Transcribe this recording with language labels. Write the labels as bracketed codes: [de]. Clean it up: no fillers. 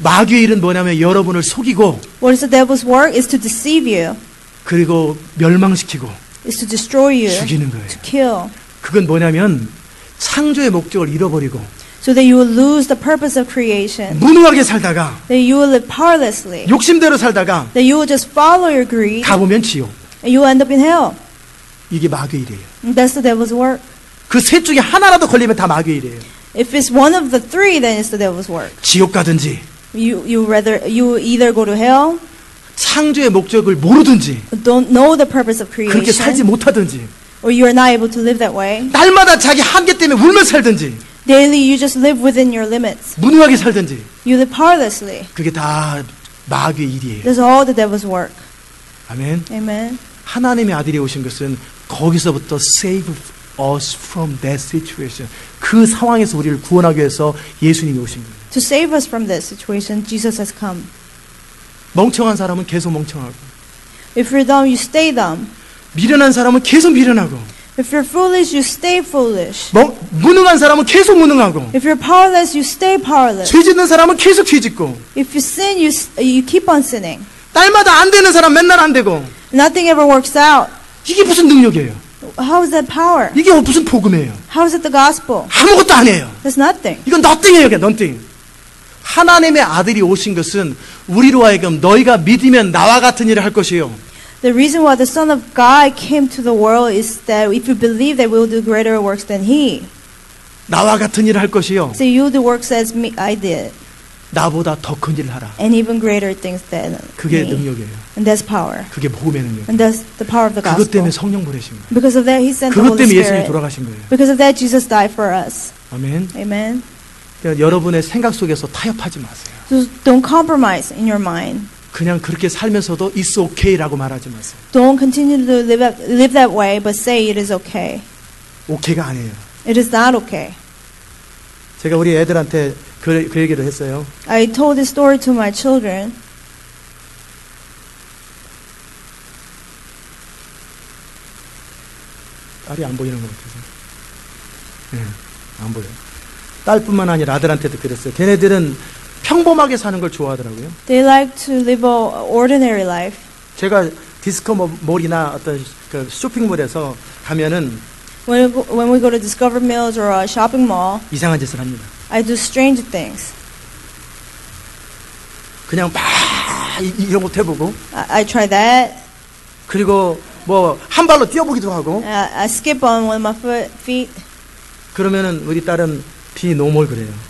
[ko] 마귀의 일은 뭐냐면 여러분을 속이고 [en] What is the devil's work? Is to deceive you. [ko] 그리고 멸망시키고 [en] Is to destroy you. [ko] 죽이는 거예요. [en] To kill. [ko] 그건 뭐냐면 창조의 목적을 잃어버리고 [en] So that you will lose the purpose of creation. [ko] 무능하게 살다가 [en] That you will live powerlessly. [ko] 욕심대로 살다가 [en] That you will just follow your greed. [ko] 가보면 지옥. [en] And you will end up in hell. [ko] 이게 마귀의 일이에요. [en] And that's the devil's work. [ko] 그 셋 중에 하나라도 걸리면 다 마귀의 일이에요. [en] If it's one of the three, then it's the devil's work. [ko] 지옥 가든지 [en] You either go to hell, [ko] 창조의 목적을 모르든지 [en] or don't know the purpose of [ko] 그렇게 살지 [en] creation, [ko] 못하든지 [en] or you are not able to live that way. [ko] 날마다 자기 한계 때문에 울며 살든지 [en] Daily, you just live within your limits. [ko] 무능하게 살든지 [en] You live powerlessly. [ko] 그게 다 마귀의 일이에요. [en] That's all the devil's work. [ko] 아멘. [en] Amen. [ko] 하나님의 아들이 오신 것은 거기서부터 [en] save us from that situation. [ko] 그 상황에서 우리를 구원하기 위해서 예수님이 오신 거예요. [en] To save us from that situation, Jesus has come. [ko] 멍청한 사람은 계속 멍청하고 [en] If you're dumb, you stay dumb. [ko] 미련한 사람은 계속 미련하고 [en] If you're foolish, you stay foolish. [ko] 무능한 사람은 계속 무능하고 [en] If you're powerless, you stay powerless. [ko] 죄 짓는 사람은 계속 죄 짓고 [en] If you sin, you keep on sinning. [ko] 날마다 안 되는 사람 맨날 안 되고 [en] Nothing ever works out. [ko] 이게 무슨 능력이에요? [en] How is that power? [ko] 이게 무슨 복음이에요? [en] How is it the gospel? [ko] 아무것도 아니에요. [en] That's nothing. [ko] 이건 nothing이에요. 그냥 nothing. 하나님의 아들이 오신 것은 우리로 하여금 너희가 믿으면 나와 같은 일을 할 것이요. [en] The reason why the Son of God came to the world is that if you believe that we will do greater works than He. [ko] 나와 같은 일을 할 것이요. [en] So you do works as me, I did. [ko] 나보다 더 큰 일을 하라. [en] And even greater things than [ko] 그게 [en] me. [ko] 능력이에요. [en] And that's power. [ko] 그게 복음의 능력. [en] And that's the power of the [ko] 그것 [en] gospel. [ko] 때문에 성령 보내신 거예요. [en] Because of that, He sent the [ko] 그것 [en] Holy [ko] 때문에 예수님이 [en] Spirit. [ko] 돌아가신 거예요. [en] Because of that, Jesus died for us. [ko] 아멘. [en] Amen. [ko] 그러니까 여러분의 생각 속에서 타협하지 마세요. [en] So don't compromise in your mind. [ko] 그냥 그렇게 살면서도 [en] it's okay [ko] 라고 말하지 마세요. [en] Don't continue to live that way, but say it is okay. [ko] 오케이가 아니에요. [en] It is not okay. [ko] 제가 우리 애들한테 그 얘기를 했어요. [en] I told this story to my children. [ko] 딸이 안 보이는 것 같아서. 네, 안 보여요. 딸뿐만 아니라 아들한테도 그랬어요. 걔네들은 평범하게 사는 걸 좋아하더라고요. [en] They like to live an ordinary life. [ko] 제가 디스코 몰이나 어떤 그 쇼핑몰에서 가면은 [en] When we go to Discover Mills or a shopping mall, [ko] 이상한 짓을 합니다. [en] I do strange things. [ko] 그냥 막 이런 것도 해보고 [en] I try that. [ko] 그리고 뭐 한 발로 뛰어보기도 하고 [en] I skip on one of my feet. [ko] 그러면은 우리 딸은 [en] be normal [ko] 그래요.